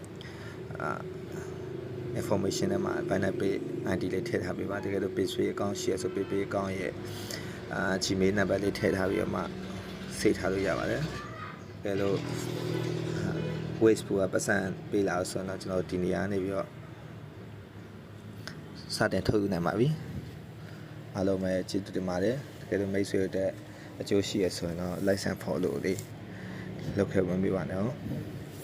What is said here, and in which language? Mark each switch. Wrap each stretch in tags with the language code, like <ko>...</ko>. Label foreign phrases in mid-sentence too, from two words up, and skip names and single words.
<my>information ထဲမှာ Binance Pay ID လေးထည့်ထားပေးပါတကယ်လို့ PayPay အကောင့်ရှိရဆို PayPay အကောင့်ရဲ့Gmail နံပါတ်လေးထည့်ထားပြီးတော့မှစိတ်ထားလို့ရပါတယ်တကယ်လို့ wave ကပတ်စံပေးလာဆိုတော့ကျွန်တော်ဒီနေရာနေပြီးတော့စတင်ထုတ်ယူနိုင်ပါပြီအားလုံးပဲကျေးဇူးတင်ပါတယ်တကယ်လို့မိတ်ဆွေတို့အကျိုးရှိရဆိုရင်တော့</my> <en>like and follow</en> <my>လေးလုပ်ခဲ့ဝင်ပေးပါနော်</my>